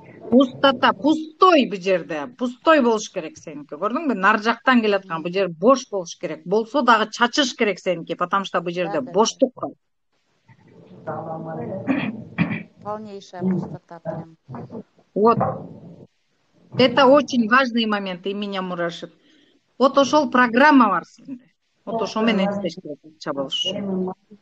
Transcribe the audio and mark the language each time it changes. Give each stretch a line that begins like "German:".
Russian: Пустота, пустой
Kyrgyz: бул жерде.
Russian: Пустой
Kyrgyz: болуш керек сеники. Көрдүңбү? Нар жактан келаткан бул жер бош болуш керек. Болсо дагы чачыш керек сеники,
Russian: потому что
Kyrgyz: бул жерде да боштук бар.
Russian: полнейшая пустота прям. Вот. Это очень важный момент, и меня мурашит.
Kyrgyz: Вот ошол программа бар сизде. Вот ошол менен иштеш керек акча болуш үчүн.